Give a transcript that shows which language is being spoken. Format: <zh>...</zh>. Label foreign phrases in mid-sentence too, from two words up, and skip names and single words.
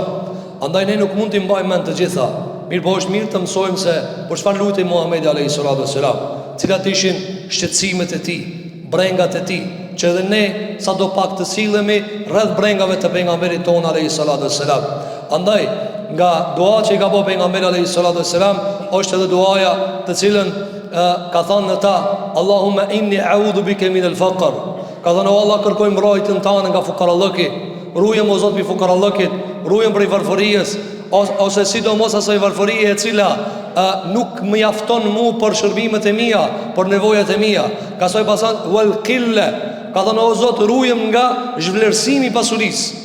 <sq>Andaj ne nuk mund t'i mbajmë mend të gjitha. Mirë po është mirë të mësojmë se për çfarë lutej Muhamedi</sq> <ar>عليه الصلاة والسلام,</ar> <sq>cilat ishin shqetësimet e tij, brengat e tij, që edhe ne sa do pak të sillemi rreth brengave të pejgamberit ton</sq> <ar>عليه الصلاة والسلام.</ar> <sq>Andaj nga dua që I ka bëu pejgamberi</sq> <ar>عليه الصلاة والسلام</ar> <sq>është edhe duaja të cilën ka thënë në ta,</sq> <ar>اللهم إني أعوذ بك من الفقر.</ar> <sq>Ka thënë o Allah, kërkoj mbrojtjen tane nga fukarallëki. Ruajmë o Zot mbi fukarallëkit, ruajmë prej varfërisë, ose sidomos asaj varfërie e cila nuk më jafton mu për shërbimet e mia, për nevojat e mia. Ka thënë pasan</sq> <ar>والقلة.</ar> <sq>Ka thënë o Zot, ruajmë nga zhvlerësimi I pasurisë.</sq>